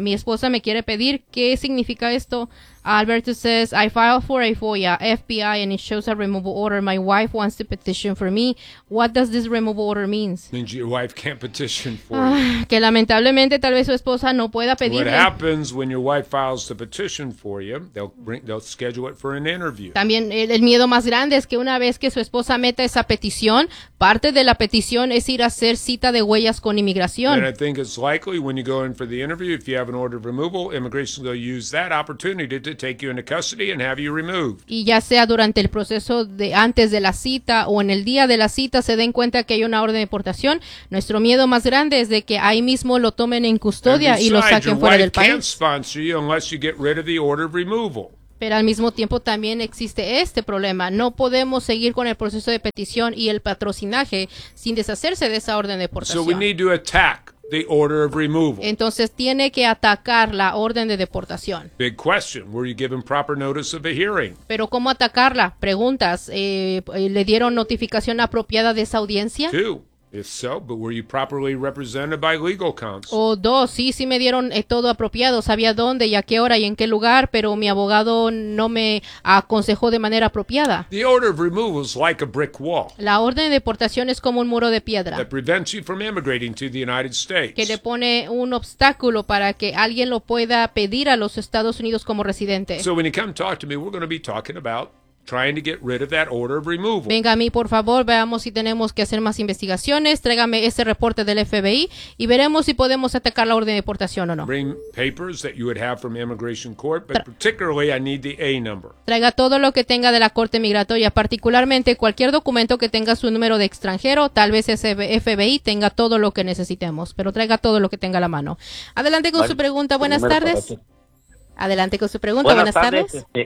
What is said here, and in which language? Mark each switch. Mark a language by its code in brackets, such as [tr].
[es] Mi esposa me quiere pedir, ¿qué significa esto? [en] Alberto says, I filed for a FOIA, FBI, and it shows a removal order. My wife wants to petition for me. What does this removal order mean? Means your wife can't petition for you. [es] Que lamentablemente tal vez su esposa no pueda pedirle. [en] What happens when your wife files the petition for you, they'll schedule it for an interview. [es] También el miedo más grande es que una vez que su esposa meta esa petición, parte de la petición es ir a hacer cita de huellas con inmigración. [en] And I think it's likely when you go in for the interview, if you have an order of removal, immigration will use that opportunity to take you into custody and have you removed. [es] Y ya sea durante el proceso de antes de la cita o en el día de la cita se den cuenta que hay una orden de deportación, nuestro miedo más grande es de que ahí mismo lo tomen en custodia y lo saquen fuera del país. [en] Can't sponsor you unless you get rid of the order of removal. [es] Pero al mismo tiempo también existe este problema. No podemos seguir con el proceso de petición y el patrocinaje sin deshacerse de esa orden de deportación. [en] So we need to attack the order of removal. [es] Entonces tiene que atacar la orden de deportación. [en] Big question. Were you given proper notice of a hearing? [es] Pero ¿cómo atacarla? Preguntas. ¿Le dieron notificación apropiada de esa audiencia? [en] Two. If so, but were you properly represented by legal counsel? [es] O dos, sí me dieron todo apropiado, sabía dónde y a qué hora y en qué lugar, pero mi abogado no me aconsejó de manera apropiada. [en] The order of removal is like a brick wall. [es] La orden de deportación es como un muro de piedra. [en] That prevents you from immigrating to the United States. [es] Que le pone un obstáculo para que alguien lo pueda pedir a los Estados Unidos como residente. [en] So when you come talk to me, we're going to be talking about trying to get rid of that order of removal. [es] Venga a mí, por favor, veamos si tenemos que hacer más investigaciones. Tráigame ese reporte del FBI y veremos si podemos atacar la orden de deportación o no. [en] Bring papers that you would have from immigration court, but particularly I need the A number. [es] Traiga todo lo que tenga de la corte migratoria, particularmente cualquier documento que tenga su número de extranjero. Tal vez ese FBI tenga todo lo que necesitemos, pero traiga todo lo que tenga a la mano. Adelante con su pregunta. Buenas tardes. Adelante con su pregunta. Buenas tardes.